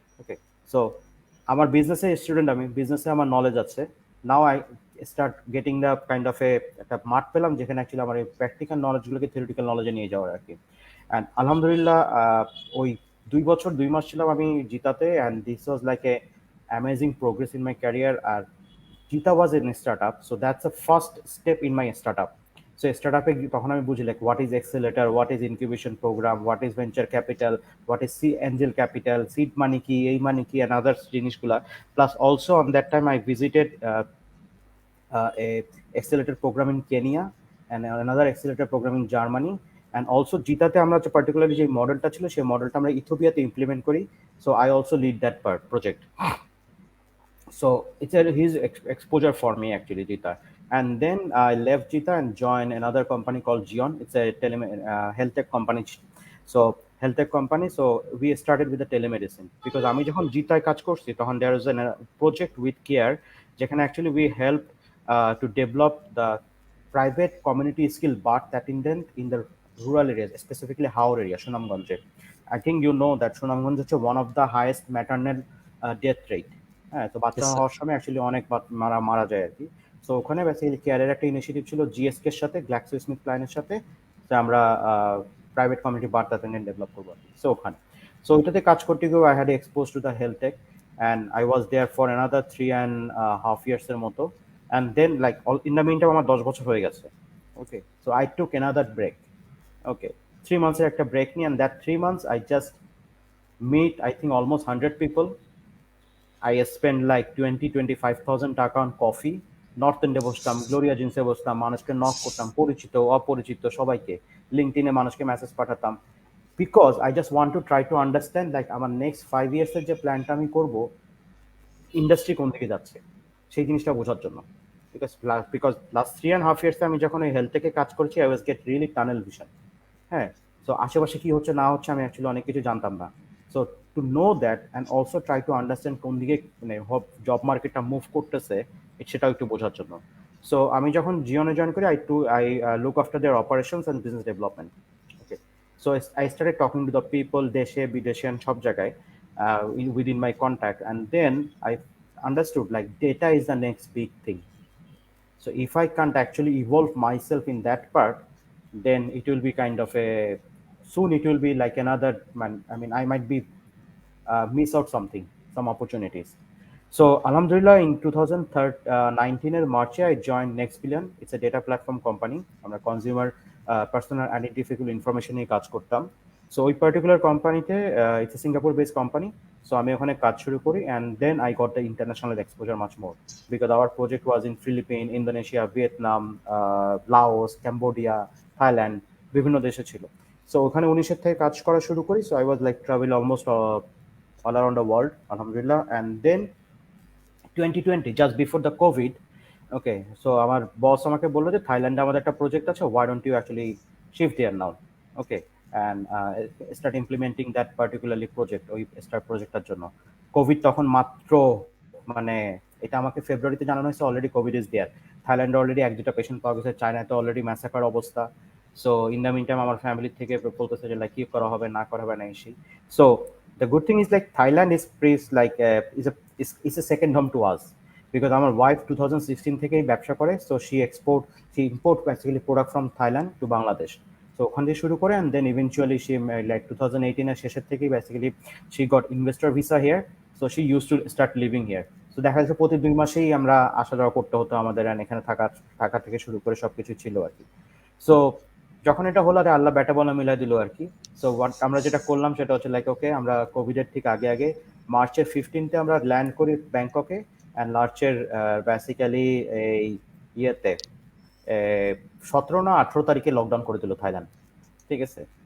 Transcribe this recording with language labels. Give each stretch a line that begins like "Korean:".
Bangla: ওকে, so আমার বিজনেসে student, আমি বিজনেসে আমার নলেজ আছে.
English: now I start getting the kind of a
Bangla: একটা মাঠ পেলাম যেখানে
English: actually আমার এই practical নলেজগুলোকে থিওরিটিক্যাল নলেজে
Bangla: নিয়ে যাওয়ার আর কি.
English: and আলহামদুলিল্লাহ
Bangla: ওই 2 বছর 2 মাস ছিলাম আমি জিতাতে,
English: And this was like a amazing progress in my career. আর Jita was in a startup, so that's the first step in my startup. So startup এ তখন আমি বুঝি like what is accelerator, what is incubation program, what is venture capital, what is angel capital, seed money কি,
Bangla: এই money কি,
English: and others
Bangla: জিনিসগুলা.
English: Plus also on that time I visited a accelerator program in Kenya and another accelerator program in Germany. And also
Bangla: জিতাতে আমরা যে particularly যে মডেলটা ছিল সেই মডেলটা আমরা ইথিওপিয়াতে ইমপ্লিমেন্ট করি.
English: So I also lead that project. So it's a huge exposure for me actually, Jita. And then I left Jita and joined another company called Gion. It's a health tech company. So health tech company. So we started with the telemedicine because
Bangla: আমি যখন জিতায় কাজ করছি তখন
English: there is a project with care
Bangla: যেখানে
English: actually we help to develop the private community skill but that in the rural areas, specifically Haur area, Sunamganj. I think you know that Sunamganj is one of the highest maternal death rate.
Bangla: হ্যাঁ, তো বাচ্চা
English: Yes, sir.
Bangla: হওয়ার সময় actually অনেক মারা মারা যায় আর কি. সো ওখানে বেসিক্যালি কেয়ারের একটা ইনিশিয়েটিভ ছিল জিএসকে এর সাথে, গ্ল্যাক্সো স্মিথ ক্লাইনের সাথে, যে আমরা প্রাইভেট কমিউনিটি বার্তা নিয়ে ডেভেলপ করবো. সো ওখানে সো ওইটাতে কাজ করতে গিয়েও
English: I had expose to the health tech, and I was there for another 3.5 years এর মতো. And then like in the mean time
Bangla: আমার 10 বছর হয়ে গেছে.
English: Okay, so I took another break. Okay, 3 months
Bangla: একটা ব্রেক নিয়ে,
English: And that 3 months I just meet I think almost 100 people. I spend like 20-25,000 টাকা on coffee.
Bangla: North এন্ডে বসতাম, Gloria জিন্সে বসতাম, মানুষকে নক করতাম, পরিচিত অপরিচিত সবাইকে, লিঙ্কডিনে মানুষকে message পাঠাতাম.
English: because I just want to try to understand like আমার next 5 years
Bangla: যে প্ল্যানটা আমি করবো, ইন্ডাস্ট্রি কোন দিকে যাচ্ছে সেই জিনিসটা বোঝার জন্য.
English: because last 3.5 years
Bangla: আমি যখন ওই হেলথ থেকে কাজ করছি,
English: I was get really tunnel vision.
Bangla: হ্যাঁ, সো আশেপাশে কি হচ্ছে না হচ্ছে আমি অ্যাকচুয়ালি অনেক কিছু জানতাম না.
English: so to know that and also try to understand
Bangla: কোন দিকে মানে জব মার্কেটটা মুভ করতেছে সেটাও একটু বোঝার জন্য.
English: So আমি যখন জিওনে জয়েন করি, I look after their operations and business development. Okay, so I started talking to the people
Bangla: দেশে বিদেশে
English: and
Bangla: সব জায়গায়
English: within my contact, and then I understood like data is the next big thing. So if I can't actually evolve myself in that part, then it will be kind of a, soon it will be like another man. I mean, I might be miss out something, some opportunities. So Alhamdulillah, in 2019
Bangla: এর মার্চে
English: I joined Next Billion. It's a data platform company.
Bangla: আমরা consumer personal আইডেন্টিফিকেবল information নিয়ে কাজ করতাম।
English: So ওই particular কোম্পানিতে it's a Singapore based company.
Bangla: So আমি ওখানে কাজ শুরু করি
English: And then I got the international exposure much more because our project was in Philippine, Indonesia, Vietnam, Laos, Cambodia, Thailand, বিভিন্ন দেশে ছিল।
Bangla: সো ওখানে 19 থেকে কাজ করা শুরু করি।
English: So I was like travel almost all around the world, alhamdulillah. And then 2020, just before the COVID, okay, so
Bangla: আমার বস আমাকে বললো যে থাইল্যান্ডে আমাদের একটা প্রজেক্ট আছে,
English: why don't you actually shift there now, okay, and start implementing that particularly project,
Bangla: ওই star প্রজেক্টটার জন্য। কোভিড তখন মাত্র, মানে এটা আমাকে ফেব্রুয়ারিতে জানানো হয়েছে, অলরেডি কোভিড ইজ দেয়ার। থাইল্যান্ডে অলরেডি এক দুটা পেশেন্ট পাওয়া গেছে, চায়নাতে অলরেডি ম্যাসাকার অবস্থা। So in the mean time আমার ফ্যামিলি থেকে বলতেছে যে লাইক কি করা হবে না করা হবে না এসে।
English: so the good thing is like Thailand is praised like is a second home to us because our wife 2016
Bangla: থেকেই ব্যবসা করে,
English: so she import basically product from Thailand to Bangladesh. So
Bangla: ওখান থেকে শুরু করে
English: and then eventually she like 2018
Bangla: এর শেষের থেকেই
English: basically she got investor visa here, so she used to start living here.
Bangla: So দেখা যাচ্ছে প্রতি 2 মাসেই আমরা আসা যাওয়া করতে হতো আমাদের,
English: and
Bangla: এখানে থাকা থাকা থেকে শুরু করে সবকিছু ছিল আর কি। সো যখন এটা হলো, আরে আল্লাহ ব্যাটা বলা মিলাই দিল আর কি। সো আমরা যেটা করলাম সেটা হচ্ছে লাইক ওকে, আমরা কোভিডের ঠিক আগে আগে মার্চের 15তে আমরা ল্যান্ড করি ব্যাংককে, অ্যান্ড মার্চের বেসিক্যালি এই ইয়েতে 17 না 18 তারিখে লকডাউন করে দিল থাইল্যান্ড, ঠিক আছে।